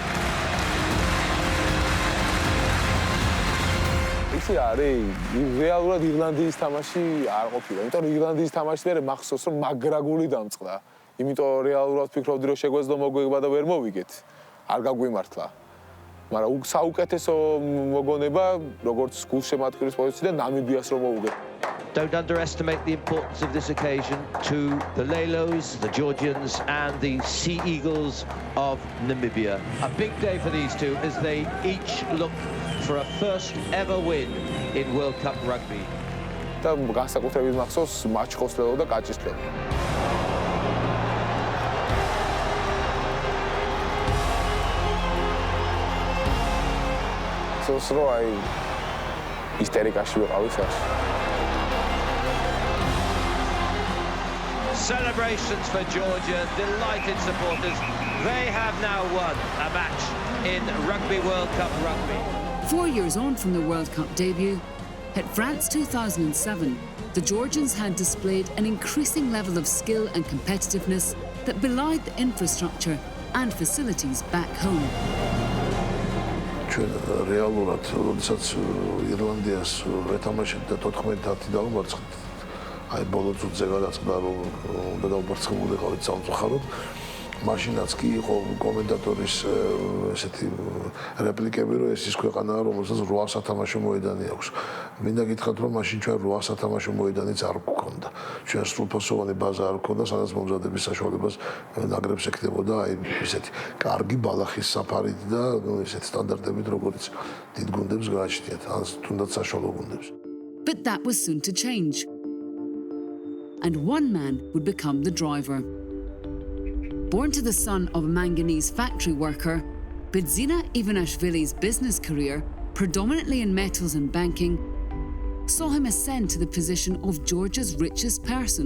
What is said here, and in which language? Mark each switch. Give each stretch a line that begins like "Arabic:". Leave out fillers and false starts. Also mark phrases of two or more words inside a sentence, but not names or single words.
Georgian: ისი არის რეალურად ირლანდიის თამაში არ ყოფილა. იმიტომ რომ ირლანდიის თამაში მერე მახსოვს რომ მაგრაგული დამწყდა. იმიტომ რეალურად ფიქრობდი რომ შეგვეძლო მოგვიგება და ვერ მოვიგეთ. არ გაგვიმართლა. მაგრამ საუკეთესო მოგონება როგორც გულშემატკივრის პოზიციიდან ნამიბიას რომ მოვუგეთ.
English: Don't underestimate the importance of this occasion to the Lelos, the Georgians, and the Sea Eagles of Namibia. A big day for these two as they each look for a first ever win in World Cup rugby.
Georgian: და განსაკუთრებით მახსოვს მაჩხოსლელო და კაჭისლელო. სოსრო აი ისტერიკაში ვიყავი სახში.
English: Celebrations for Georgia, delighted supporters. They have now won a match in Rugby World Cup rugby. 4 years on from the World Cup debut, at France 2007, the Georgians had displayed an increasing level of skill and competitiveness that belied the infrastructure and facilities back home.
Georgian: რეალურად, როდესაც ირლანდიას ვეთამაშეთ და 14-10 დავუმარცხეთ, აი ბოლო წუთზე გადაწყდა რომ უნდა დავუმარცხებულიყავით სამწუხაროდ. მაშინაც კი იყო კომენტატორის ესეთი რეპლიკები, რომ ეს ის ქვეყანაა, რომელსაც 8 სათამაშო მოედანი აქვს. მინდა გითხრათ, რომ მაშინ ჩვენ 8 სათამაშო მოედანიც არ გვქონდა. ჩვენ სრულფასოვანი ბაზა არ გვქონდა, სადაც მომზადების საშუალებას ნაკრებს ექნებოდა აი ესეთი კარგი ბალახის საფარით და ესეთი სტანდარტებით, როგორც დიდ გუნდებს გააჩნიათ, ან თუნდაც საშუალო გუნდებს.
English: But that was soon to change. And one man would become the driver. Born to the son of a manganese factory worker, Bidzina Ivanishvili's business career, predominantly in metals and banking, saw him ascend to the position of Georgia's richest person.